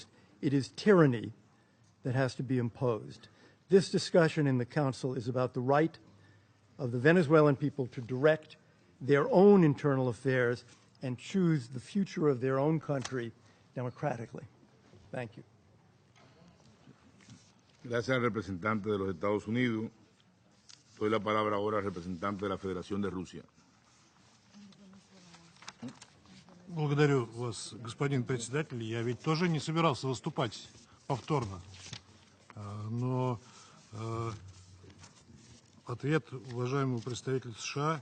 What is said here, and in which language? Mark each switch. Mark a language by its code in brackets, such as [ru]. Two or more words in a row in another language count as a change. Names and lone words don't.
[en] It is tyranny that has to be imposed. This discussion in the Council is about the right of the Venezuelan people to direct their own internal affairs and choose the future of their own country democratically. Thank you. [es] Gracias al representante de los Estados Unidos. Doy la palabra ahora al representante de la [ru] Федерация Руссия. Благодарю вас, господин председатель. Я ведь тоже не собирался выступать повторно. Но ответ уважаемого представителя США.